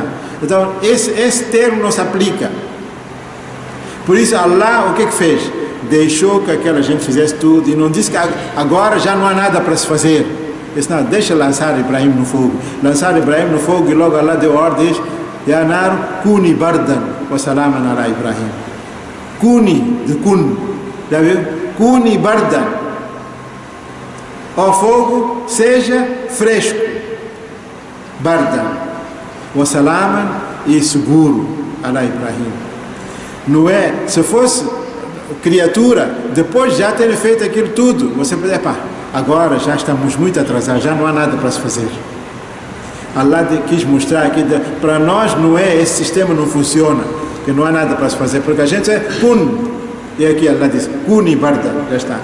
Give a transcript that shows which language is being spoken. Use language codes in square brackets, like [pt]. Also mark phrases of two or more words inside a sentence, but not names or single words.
[pt] Então esse termo não se aplica. Por isso Allah o que fez? Deixou que aquela gente fizesse tudo e não disse que agora já não há nada para se fazer. Disse, não, deixa lançar Ibrahim no fogo. Lançar Ibrahim no fogo e logo Allah deu ordens, [ar] يا نار كوني بردا وسلاما على إبراهيم. Kuni, [pt] de kun, já viu? [ar] كوني بردا. [pt] Ó fogo, seja fresco. [ar] بردا وسلاما, [pt] e seguro [ar] على إبراهيم. [pt] Não é, se fosse criatura, depois de já ter feito aquilo tudo, você pode, agora já estamos muito atrasados, já não há nada para se fazer. Allah quis mostrar aqui, para nós não é, esse sistema não funciona, que não há nada para se fazer, porque a gente é kun, e aqui Allah diz, [ar] كوني بردا, [pt] já está.